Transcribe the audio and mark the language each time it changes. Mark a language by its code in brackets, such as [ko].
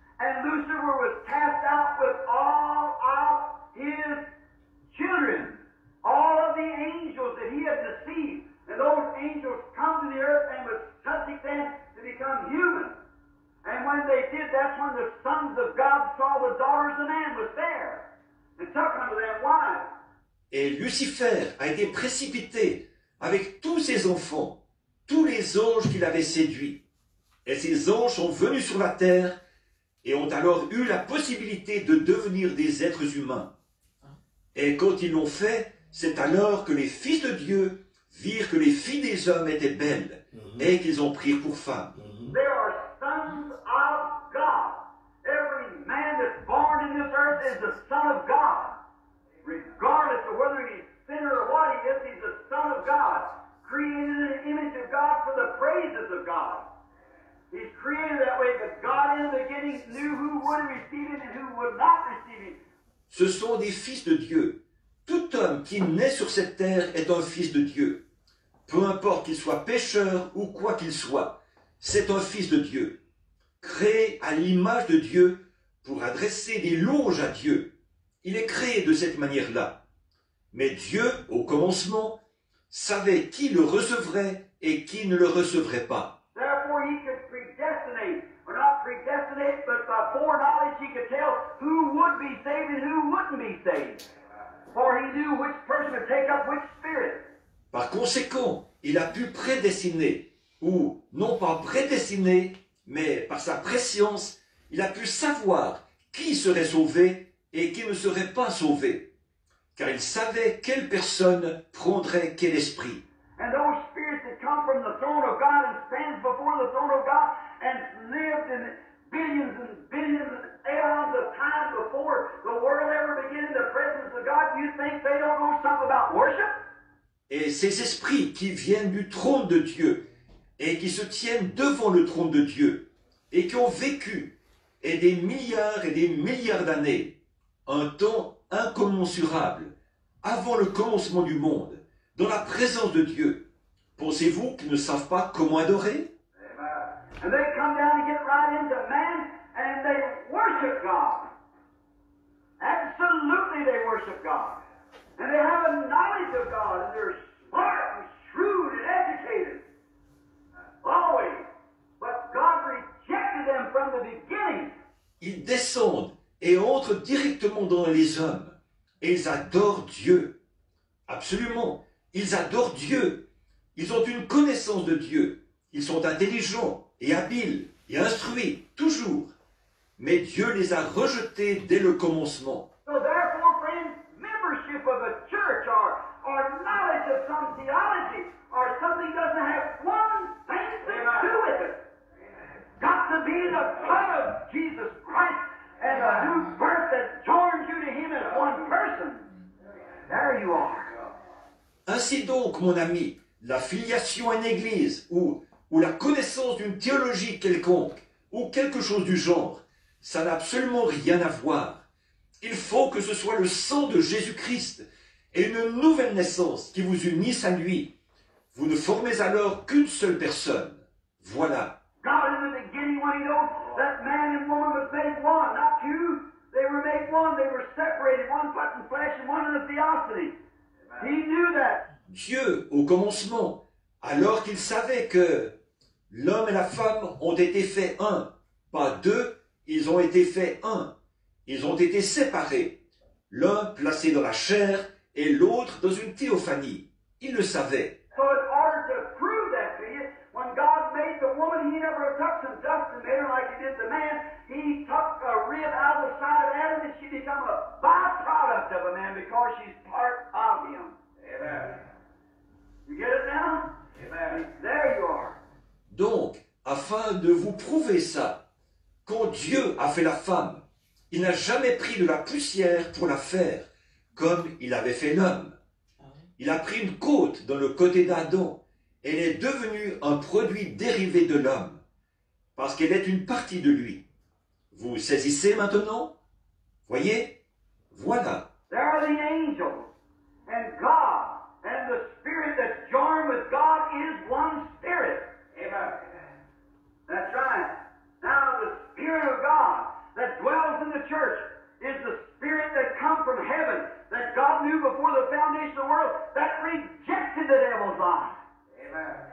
[en] And Lucifer was cast out with all of his children, all of the angels that he had deceived. And those angels come to the earth and was subject then to become human. And when they did, that's when the sons of God saw the daughters of man was there and took unto them wives. [fr] Et Lucifer a été précipité avec tous ses enfants, tous les anges qu'il avait séduits. Et ces anges sont venus sur la terre et ont alors eu la possibilité de devenir des êtres humains. Et quand ils l'ont fait, c'est alors que les fils de Dieu virent que les filles des hommes étaient belles et qu'ils en prirent pour femmes. [en] They are sons of God. Every man that's born in this earth is the son of God. Regardless of whether he's sinner or what he is, he's the son of God. Created in the image of God for the praises of God. He's created that way, but God in the beginning knew who would receive him and who would not receive him. [fr] Ce sont des fils de Dieu. tout homme qui naît sur cette terre est un fils de Dieu. Peu importe qu'il soit pécheur ou quoi qu'il soit, c'est un fils de Dieu, créé à l'image de Dieu pour adresser des louanges à Dieu. Il est créé de cette manière-là. Mais Dieu, au commencement, savait qui le recevrait et qui ne le recevrait pas. [en] Therefore, he could predestinate, or not predestinate, but by foreknowledge he could tell who would be saved and who wouldn't be saved. For he knew which person would take up which spirit. [fr] Par conséquent, il a pu prédestiner, ou non pas prédestiner, mais par sa préscience, il a pu savoir qui serait sauvé et qui ne serait pas sauvé, car il savait quelle personne prendrait quel esprit. [en] And those spirits that come from the throne of God and stands before the throne of God and lived in billions and billions of eons of time before the world ever began in the presence of God, you think they don't know something about worship? [fr] Et ces esprits qui viennent du trône de Dieu et qui se tiennent devant le trône de Dieu et qui ont vécu et des milliards d'années, un temps incommensurable, avant le commencement du monde, dans la présence de Dieu. Pensez-vous qu'ils ne savent pas comment adorer? [en] And they come down and get right into man and they worship God. Absolutely they worship God. And they have a knowledge of God and they're smart and shrewd and educated. Always. But God rejected them from the beginning. [fr] Ils descendent et entrent directement dans les hommes. Et ils adorent Dieu. Absolument. Ils adorent Dieu. Ils ont une connaissance de Dieu. Ils sont intelligents et habiles et instruits, toujours. Mais Dieu les a rejetés dès le commencement. [en] So therefore, friends, membership of a church or knowledge of some theology or something doesn't have one thing to do with it. Got to be the blood of Jesus Christ and a new birth that joins you to Him as one person. There you are. [fr] Ainsi donc, mon ami, la filiation à une église ou la connaissance d'une théologie quelconque ou quelque chose du genre, ça n'a absolument rien à voir. Il faut que ce soit le sang de Jésus-Christ et une nouvelle naissance qui vous unissent à lui. Vous ne formez alors qu'une seule personne. Voilà. [en] God in the beginning, when He knows that man and woman was made one, not two, they were made one, they were separated, one put in flesh and one in the theophany. He knew that. [fr] Dieu, au commencement, alors qu'il savait que l'homme et la femme ont été faits un, pas deux, ils ont été faits un. Ils ont été séparés, l'un placé dans la chair et l'autre dans une théophanie. Il le savait. [en] So in order to prove that to you, when God made the woman, He never took some dust and made her like He did the man. He took a rib out of the side of Adam and she became a byproduct of a man because she's part of him. Amen. You get it now? Amen. There you are. [fr] Donc, afin de vous prouver ça, quand Dieu a fait la femme, il n'a jamais pris de la poussière pour la faire, comme il avait fait l'homme. Il a pris une côte dans le côté d'Adam. Elle est devenue un produit dérivé de l'homme, parce qu'elle est une partie de lui. Vous saisissez maintenant? Voyez? Voilà. [en] There are the angels, and God, and the spirit that's joined with God is one spirit. Amen. That's right. Now the Spirit of God that dwells in the church is the Spirit that come from heaven, that God knew before the foundation of the world, that rejected the devil's lie. Amen.